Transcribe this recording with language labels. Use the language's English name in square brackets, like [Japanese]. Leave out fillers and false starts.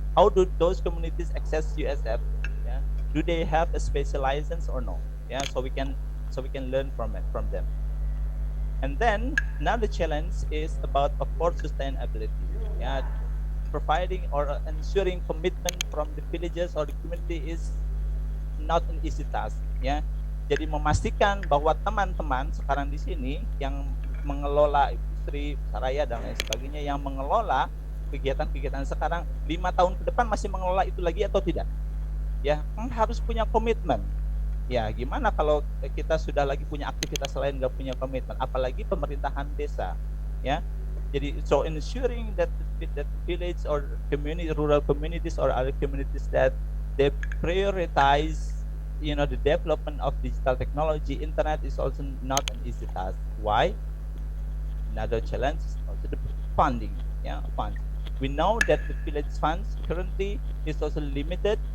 [English] How do those communities access USF? Yeah, do they have a special license or no? Yeah, so we can learn from them. And then another challenge is about, of course, sustainability. Yeah, providing or ensuring commitment from the villages or the community is not an easy task. [Indonesian] Ya, jadi memastikan bahwa teman-teman sekarang di sini yang mengelola industri saraya dan lain sebagainya, yang mengelola kegiatan-kegiatan sekarang 5 tahun ke depan masih mengelola itu lagi atau tidak? Ya, harus punya komitmen. Ya, gimana kalau kita sudah lagi punya aktivitas lain nggak punya komitmen, apalagi pemerintahan desa, ya. Jadi, [English] so ensuring that village or community, rural communities or other communities that they prioritize, the development of digital technology, internet is also not an easy task. Why? Another challenge is also the funding. Yeah, funds. We know that the village funds currently is also limited.